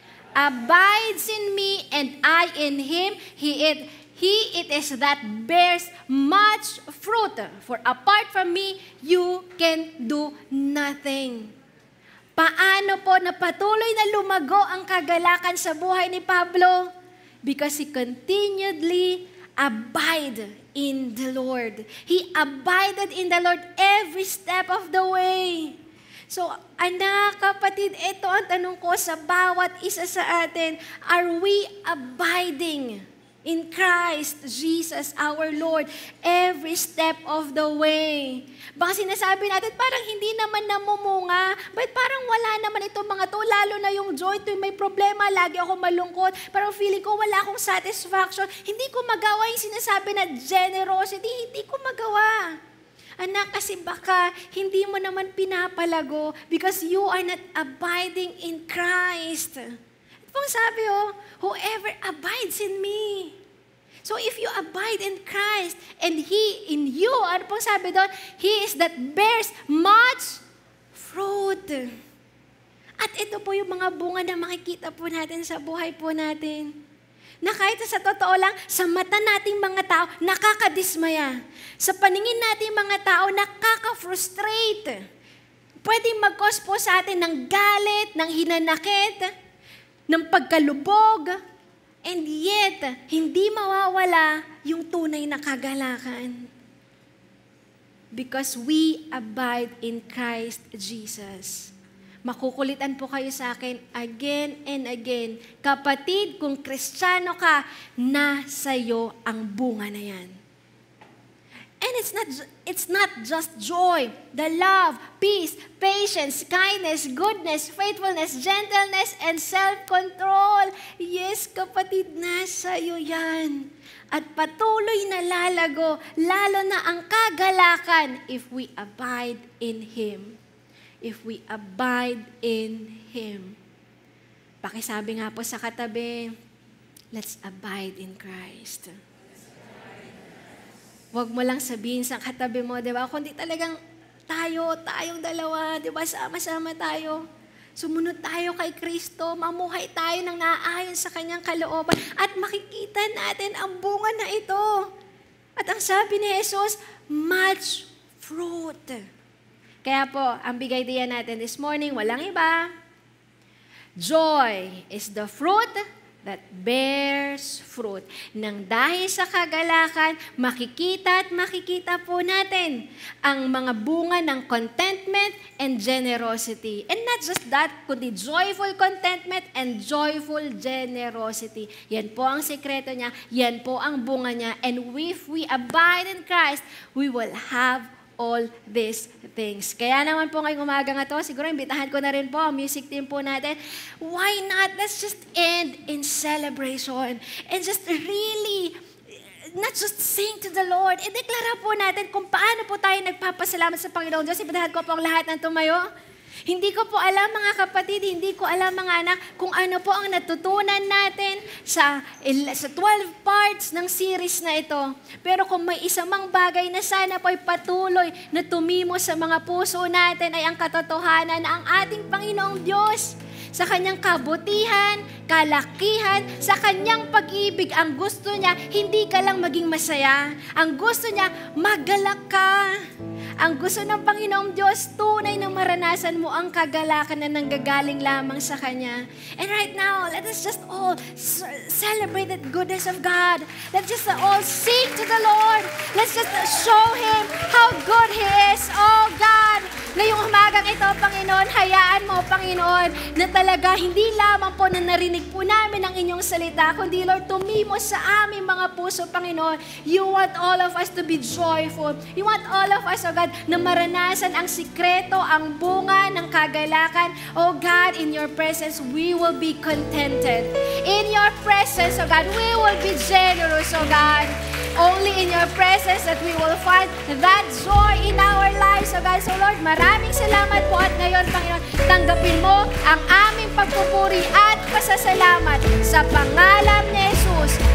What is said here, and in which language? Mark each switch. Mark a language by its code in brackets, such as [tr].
[en] Abides in me and I in him, He it is that bears much fruit. For apart from me, you can do nothing. [tl] Paano po na patuloy na lumago ang kagalakan sa buhay ni Pablo? [en] Because he continually abided in the Lord. He abided in the Lord every step of the way. [tl] So, anak, kapatid, ito ang tanong ko sa bawat isa sa atin. [en] Are we abiding in Christ Jesus our Lord, every step of the way? [tl] Baka sinasabi natin, parang hindi naman namumunga. Ba't parang wala naman itong mga to? Lalo na yung joy, tuwing may problema, lagi ako malungkot. Parang feeling ko wala akong satisfaction. Hindi ko magawa yung sinasabi na generosity. Hindi ko magawa. Anak, kasi baka hindi mo naman pinapalago [en] because you are not abiding in Christ. [tl] Pong sabi, [en] whoever abides in me. So if you abide in Christ and He in you, [tl] ano pong sabi doon? [en] He is that bears much fruit. [tl] At ito po yung mga bunga na makikita po natin sa buhay po natin. Na kahit sa totoo lang, sa mata nating mga tao, nakakadismaya. Sa paningin nating mga tao, nakaka-frustrate. Pwedeng mag-cause po sa atin ng galit, ng hinanakit, ng pagkalubog, [en] and yet, [tl] hindi mawawala yung tunay na kagalakan. [en] Because we abide in Christ Jesus. [tl] Makukulitan po kayo sa akin [en] again and again. [tl] Kapatid, kung Kristiyano ka, nasa iyo ang bunga na yan. [en] And it's not just joy, the love, peace, patience, kindness, goodness, faithfulness, gentleness, and self-control. [tl] Yes, kapatid, nasa iyo yan. At patuloy na lalago, lalo na ang kagalakan [en] if we abide in Him. If we abide in Him. [tl] Pakisabi nga po sa katabi, [en] let's abide in Christ. [tl] Huwag mo lang sabihin sa katabi mo, di ba? Kundi talagang tayong dalawa, di ba? Sama-sama tayo. Sumunod tayo kay Kristo, mamuhay tayo ng naaayon sa Kanyang kalooban at makikita natin ang bunga na ito. At ang sabi ni Jesus, [en] much fruit. [tl] Kaya po, ang bigay diyan natin [en] this morning, [tl] walang iba. [en] Joy is the fruit that bears fruit. [tl] Nang dahil sa kagalakan, makikita po natin ang mga bunga ng contentment and generosity. [en] And not just that, kundi joyful contentment and joyful generosity. [tl] Yan po ang sekreto niya, yan po ang bunga niya. [en] And if we abide in Christ, we will have all these things. [tl] Kaya naman po ngayong umaga nga to, siguro imbitahan ko na rin po ang music team po natin. [en] Why not? Let's just end in celebration and just really, not just sing to the Lord. [tl] Ideklara po natin kung paano po tayo nagpapasalamat sa Panginoon Diyos. Imbitahan ko po ang lahat ng tumayo. Hindi ko po alam mga kapatid, hindi ko alam mga anak kung ano po ang natutunan natin sa 12 parts ng series na ito. Pero kung may isang bagay na sana po ay patuloy na tumimo sa mga puso natin ay ang katotohanan na ang ating Panginoong Diyos sa kanyang kabutihan, kalakihan, sa kanyang pag-ibig. Ang gusto niya, hindi ka lang maging masaya. Ang gusto niya, magalak ka. Ang gusto ng Panginoong Diyos, tunay na maranasan mo ang kagalakan na nanggagaling lamang sa Kanya. [en] And right now, let us just all celebrate the goodness of God. Let's just all sing to the Lord. Let's just show Him how good He is. [tl] Oh God, ngayong umagang ito, Panginoon, hayaan mo, Panginoon, na talaga hindi lamang po na narinig po namin ang inyong salita, kundi Lord, tumimos sa aming mga puso, Panginoon. [en] You want all of us to be joyful. You want all of us, oh God, [tl] na maranasan ang sikreto, ang bunga ng kagalakan. [en] Oh God, in your presence, we will be contented. In your presence, oh God, we will be generous, oh God. Only in your presence that we will find that joy in our lives, oh God. So Lord, [tl] maraming salamat po at ngayon, Panginoon, tanggapin mo ang aming pagpupuri at pasasalamat sa pangalan ni Jesus.